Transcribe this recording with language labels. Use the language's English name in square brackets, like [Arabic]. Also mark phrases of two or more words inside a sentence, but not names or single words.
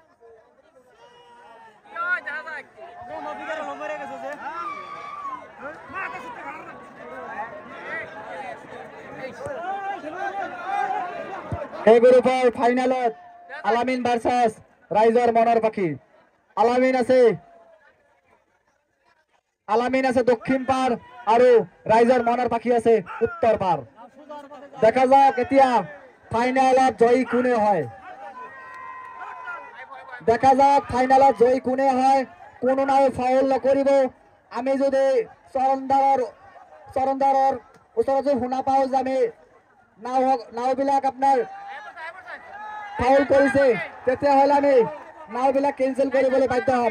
[Assamese] এই গ্রুপের ফাইনালত আলামিন ভার্সাস রাইজর মনের পাখি। আলামিন আছে দক্ষিণ পার আৰু রাইজর মনের পাখি আছে উত্তর পার। দেখা যাক এতিয়া ফাইনালত জয়ী কোনে হয়, দেখা যাক ফাইনালত জয়ী কোনে হয়। কোনো নাও ফাউল নকৰিব। আমি যদি চৰণদাৰৰ ওচৰত শুনা পাওঁ যে আমি নাওবিলাক আপোনাৰ ফাউল কৰিছে, তেতিয়াহ'লে আমি নাওবিলাক কেঞ্চেল কৰিবলৈ বাধ্য হ'ম।